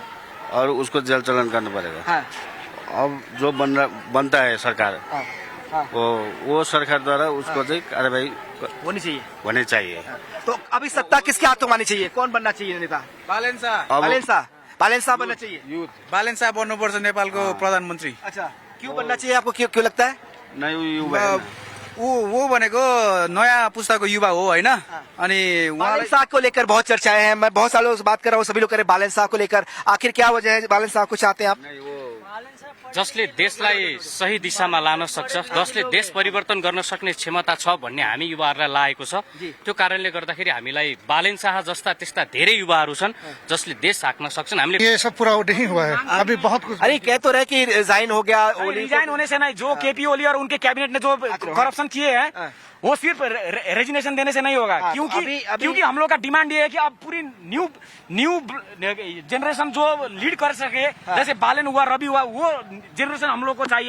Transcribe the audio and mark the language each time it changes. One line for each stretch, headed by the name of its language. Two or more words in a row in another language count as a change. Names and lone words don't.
Hindi: और उसको जेल चलन करना पड़ेगा। हाँ। अब जो बनता है सरकार, हाँ। हाँ। वो सरकार द्वारा उसको कार्रवाई होनी चाहिए। तो अभी सत्ता किसके हाथों में आनी चाहिए? कौन बनना चाहिए नेता? बालेन शाह। बालेन शाह बनना चाहिए।
Nepali: बालेन शाह बन्नुपर्छ नेपालको प्रधानमन्त्री।
Hindi: अच्छा, क्यों बनना चाहिए आपको? क्यों लगता है? नहीं
Nepali: वो भनेको नयाँ पुस्ताको युवा हो होइन अनि
Hindi: बालन शाह को लेकर बहुत चर्चाएं हैं। मैं बहुत सालों से बात कर रहा हूँ, सभी लोग कह रहे हैं बालन शाह को लेकर। आखिर क्या वजह है बालन शाह को चाहते हैं आप?
Nepali: जसले देशलाई सही दिशामा लान सक्छ, जसले देश परिवर्तन गर्न सक्ने क्षमता छ भन्ने हामी युवाहरूलाई लागेको छ। त्यो कारणले गर्दाखेरि हामीलाई बालन शाह जस्ता त्यस्ता धेरै युवाहरू छन् जसले देश हाँक्न सक्छन्। हामीले
Hindi: ये सब पूरा नहीं हुआ है, अभी बहुत कुछ। अरे कह तो रहे कि रिजाइन हो गया, रिजाइन होने से नहीं, जो केपी ओली और उनके कैबिनेट ने जो करप्शन किए हैं वो सिर्फ रेजिग्नेशन देने से नहीं होगा। क्योंकि हम लोग का डिमांड ये है कि अब पूरी
English: new generation
Hindi: जो लीड कर सके, जैसे बालन हुआ, रवि हुआ, वो जनरेशन हम लोग को चाहिए।